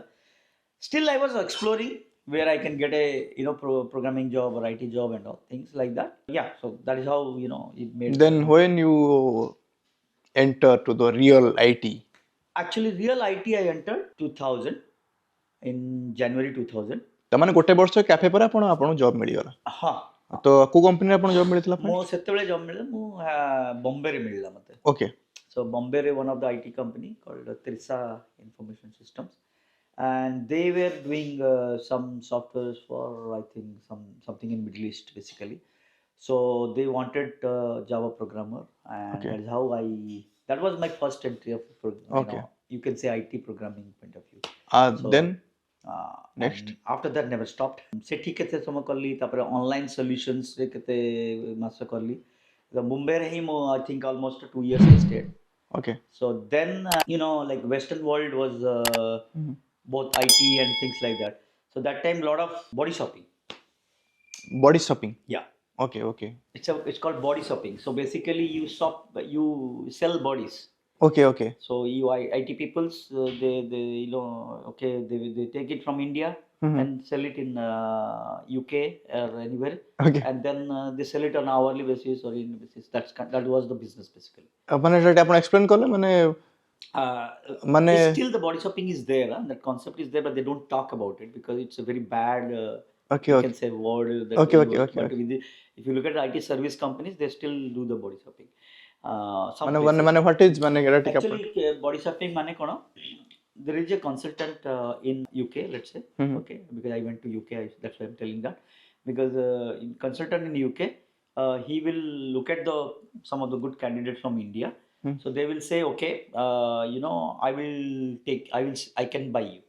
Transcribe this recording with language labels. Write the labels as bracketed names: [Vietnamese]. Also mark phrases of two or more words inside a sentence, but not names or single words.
[English] Still I was exploring where I can get a programming job or IT job and all things like that. Yeah, so that is how it made. Then when you enter to the real IT? Actually real IT I entered 2000 in January 2000. [Odia] ତମାନେ ଗୋଟେ ବର୍ଷ କାଫେ ପର ଆପଣ ଜବ ମିଳି ଗଲା. हां. ତ କୋ କମ୍ପାନୀ ଆପଣ ଜବ ମିଳିତଲା? ମୋ ସେତେବେଳେ ଜବ ମିଳେ ମୋ ବମ୍ବେ ରେ ମିଳଲା ମତେ. [English] Okay. So Bombay re one of the IT company called Trisa Information Systems, and they were doing some softwares for I think something in Middle East basically. So they wanted Java programmer, and that is how that was my first entry of you can say IT programming point of view. So, then next after that never stopped. [Odia] ସେଠି କେତେ ସମୟ କରଲି, ତାପର ଅନଲାଇନ ସଲ୍ୟୁସନ୍ସ ରେ କେତେ ମାସ କରଲି. [English] The Mumbai re hi I think almost 2 years I stayed. Okay. So then like Western world was both IT and things like that. So that time lot of body shopping. Body shopping? Yeah. Okay. It's called body shopping. So basically you sell bodies. Okay. So you IT peoples they take it from India and sell it in UK or anywhere. Okay. And then they sell it on hourly basis or in basis. That was the business basically. [Odia] ମାନେ ଯେଉଁଟା ଆପଣ ଏକ୍ସପ୍ଲେନ କରଲେ ମାନେ [English] still the body shopping is there, that concept is there, but they don't talk about it because it's a very bad you can say word that okay. But if you look at IT service companies, they still do the body shopping. माने what is माने actually body shopping [Odia] ମାନେ କଣ, [English] there is a consultant in UK, let's say. Okay, because I went to UK, that's why I'm telling that, because consultant in UK he will look at some of the good candidates from India. So they will say, okay, I can buy you.